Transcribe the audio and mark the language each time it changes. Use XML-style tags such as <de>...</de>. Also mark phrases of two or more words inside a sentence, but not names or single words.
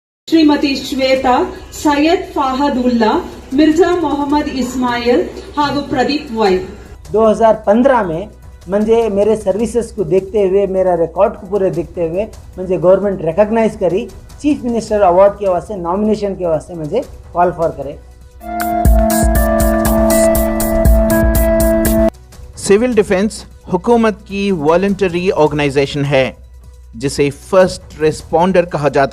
<kn>ಶ್ರೀಮತಿ ಶ್ವೇತಾ, ಸೈಯದ್ ಫಹದುಲ್ಲಾ, ಮಿರ್ಜಾ ಮೊಹಮ್ಮद इस्माइल ಹಾಗೂ प्रदीप वै।</kn> <hi>2015 में म्हणजे मेरे सर्विसेस को देखते हुए, मेरा रिकॉर्ड को पूरे देखते हुए म्हणजे</hi> <en>government recognize</en> <hi>करी, चीफ मिनिस्टर अवार्ड के वास्ते नॉमिनेशन के वास्ते मुझे</hi> <en>call for</en> <hi>करे। सिविल डिफेंस हुकूमत की</hi> <en>voluntary organisation</en> <hi>है जिसे</hi> <en>first responder</en> <hi>कहा जाता</hi>